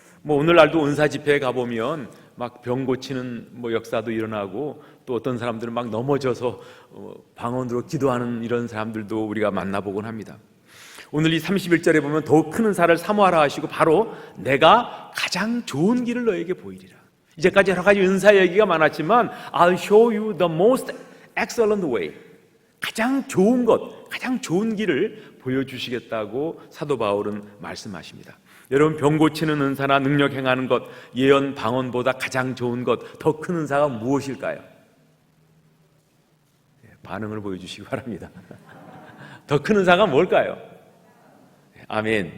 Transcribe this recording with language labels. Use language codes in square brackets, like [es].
[ko] 오늘날도 은사 집회에 가보면 막 병 고치는 역사도 일어나고, 또 어떤 사람들은 막 넘어져서 방언으로 기도하는 이런 사람들도 우리가 만나보곤 합니다. 오늘 이 31절에 보면 더욱 큰 은사를 사모하라 하시고, 바로 내가 가장 좋은 길을 너에게 보이리라. [en] 이제까지 여러 가지 은사 얘기가 많았지만 I'll show you the most excellent way. [ko] 가장 좋은 것, 가장 좋은 길을 보여주시겠다고 사도 바울은 말씀하십니다. 여러분, 병 고치는 은사나 능력 행하는 것, 예언, 방언보다 가장 좋은 것, 더 큰 은사가 무엇일까요? 반응을 보여주시기 바랍니다. 더 큰 은사가 뭘까요? 아멘.